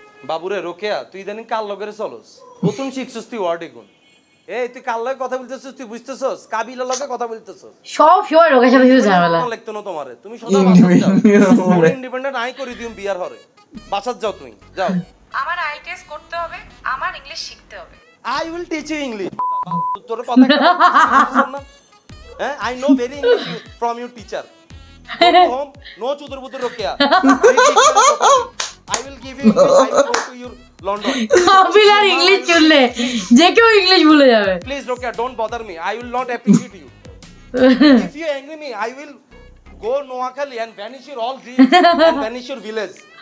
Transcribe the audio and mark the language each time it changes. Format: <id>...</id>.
<bn>বাবুরে রোকেয়া, তুই ইদানিং কার লগেরে চলস, প্রথম শিখছস তুই ওয়ার্ড এগুন। এই তুই কার লগে কথা বলতেছস, তুই বুঝতেছস? কাবিলার লগে কথা বলতেছস, সব সময় রোকের সাথে কিছু ঝামেলা লাগতো না তোমারে। তুমি সোজা বাসাত যাও, ইন্ডিপেন্ডেন্ট আই করে দিম বিয়ার হরে, বাসাত যাও তুমি যাও। আমার আইএলটিএস করতে হবে, আমার ইংলিশ শিখতে হবে।</bn> <en>I will teach you English.</en> <bn>তোর কথা না?</bn> <en>হ্যাঁ, I know very English from your teacher. Go home, no</en> <bn>chudur budur</bn> <en>rokeya. I will give you English, I will go to your London.</en> <bn>কাবিলার English চললে যে কেউ English ভুলে যাবে।</bn> <en>Please rokeya, don't bother me. I will not appreciate you. If you angry me, I will go Noakhali and vanish your all dreams and vanish your village.</en>